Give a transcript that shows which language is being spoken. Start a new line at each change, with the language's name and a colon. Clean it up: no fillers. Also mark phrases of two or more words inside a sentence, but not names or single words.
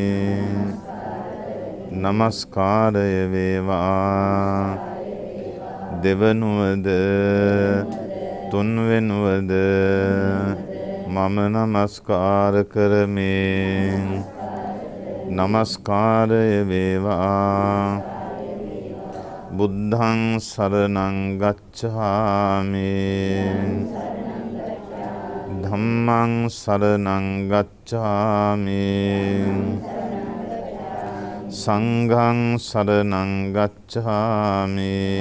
Sinhala: නමස්කාරය වේවා. දෙවනුවද තුන්වෙනුවද මම නමස්කාර කරමි. නමස්කාරය වේවා.
Pali: බුද්ධං සරණං ගච්ඡාමි. ධම්මං සරණං ගච්ඡාමි. සංඝං සරණං ගච්ඡාමි.